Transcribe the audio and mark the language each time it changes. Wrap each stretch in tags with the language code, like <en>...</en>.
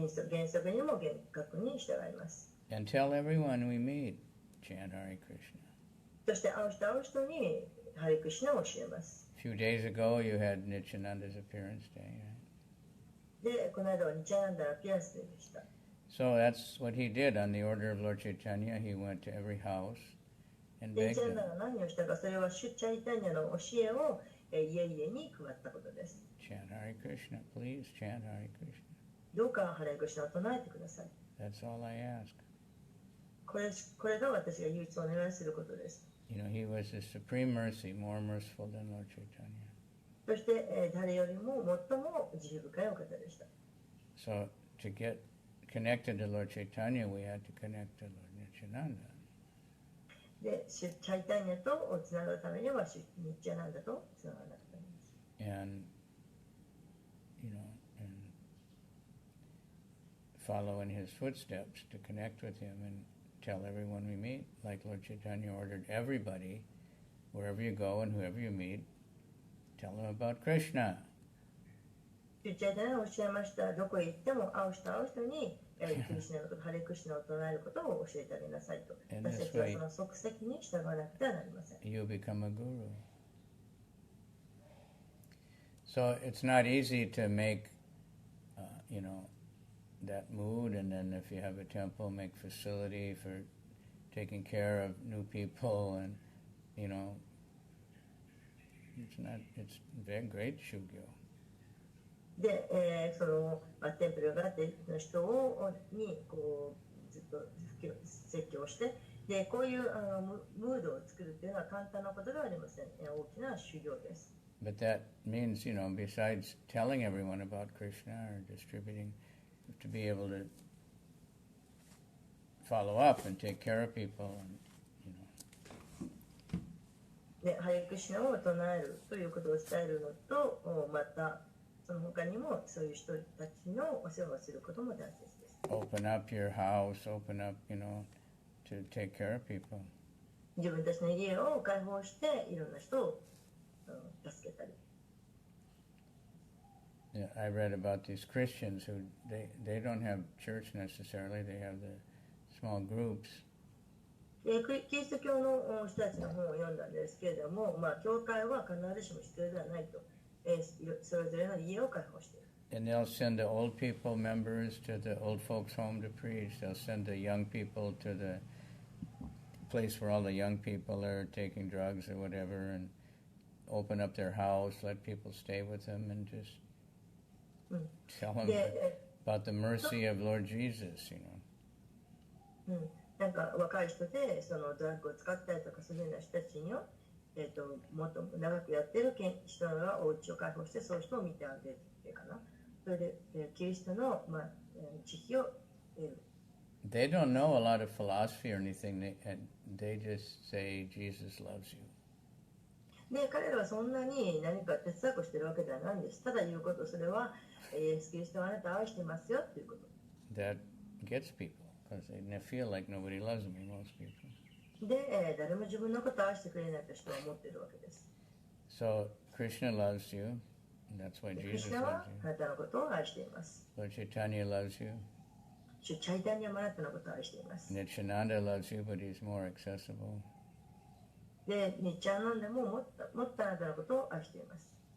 <ja>原則にも厳格に従います。</ja> <en>And tell everyone we meet, chant Hare Krishna.</en> <ja>そして会う人にハレクリシナを教えます。</ja> <en>A few days ago you had Nityananda's appearance day, right?</en> <ja>で、この間はニチャナンダのピアスデーでした。</ja> <en>So that's what he did on the order of Lord Chaitanya. He went to every house and</en> <ja>で、ニチャナンダ</ja> <en>them,</en> <ja>が何をしたか、それはシュチャイタニアの教えを家々に配ったことです。</ja> <en>chant Hare Krishna, please chant Hare Krishna.</en> <ja>どうかハレクリシナを唱えてください。</ja> <en>That's all I ask.</en> <ja>これが私が唯一お願いすることです。</ja> <en>You know, he was the supreme mercy, more merciful than Lord Chaitanya.</en> <ja>そして、誰よりも最も慈悲深いお方でした。</ja> <en>So to get connected to Lord Chaitanya, we had to connect to Lord Nityananda.</en> <ja>で、シュチャイタニアとつながるためにはニチャナンダとつながらなくてなります。</ja> <en>And, you know, and follow in his footsteps to connect with him and tell everyone we meet, like Lord Chaitanya ordered everybody, wherever you go and whoever you meet, tell them about Krishna.</en> <ja>シュチャイタニアはおっしゃいました。どこへ行っても会う人にクリシナのこと、ハレクリシナを唱えることを教えてあげなさいと。私たちはその即席に従わなくてはなりません。</ja> <en>You become a guru. So it's not easy to make, you know, that mood, and then if you have a temple, make facility for taking care of new people, and, you know, it's very great shugyo.</en> <ja>で、そのテンプルがあっての人にこうずっと説教して、でこういうムードを作るというのは簡単なことではありません。大きな修行です。</ja> <en>But that means, you know, besides telling everyone about Krishna or distributing, you have to be able to follow up and take care of people, and, you know.</en> <ja>で、ハレクリシナを唱えるということを伝えるのと、またその他にもそういう人たちのお世話をすることも大切です。</ja> <en>Open up your house, open up, you know, to take care of people.</en> <ja>自分たちの家を開放していろんな人を助けたり。</ja> <en>Yeah, I read about these Christians who they don't have church necessarily. They have the small groups.</en> <ja>キリスト教の人たちの本を読んだんですけれども、まあ教会は必ずしも必要ではないと。それぞれの家を開放している。</ja> <en>And they'll send the old people members to the old folks' home to preach. They'll send the young people to the place where all the young people are taking drugs or whatever, and open up their house, let people stay with them, and just tell them about the mercy of Lord Jesus, you know.</en> <ja>なんか若い人でそのドラッグを使ったりとかするような人たちにもっと長くやってる人がお家を開放してそういう人を見てあげてかな。それでキリストの、知識を得る。</ja> <en>They don't know a lot of philosophy or anything. They just say Jesus loves you.</en> <ja>で、彼らはそんなに何か哲学してるわけではないんです。ただ言うこと、それはイエス・キリストはあなたを愛してますよということ。</ja> <en>That gets people because they feel like nobody loves them, most people.</en> <ja>で、誰も自分のことを愛してくれないと人は思っているわけです。</ja> <en>So Krishna loves you, and that's why Jesus loves</en> <ja>は</ja> <en>you.</en> <ja>あなたのことを愛しています。</ja> <en>Lord Chaitanya loves you.</en> <ja>シュチャイタニアもあなたのことを愛しています。</ja> <en>Nityananda loves you, but he's more accessible.</en> <ja>で、ニッチャーナンダももっとあなたのことを愛しています。</ja>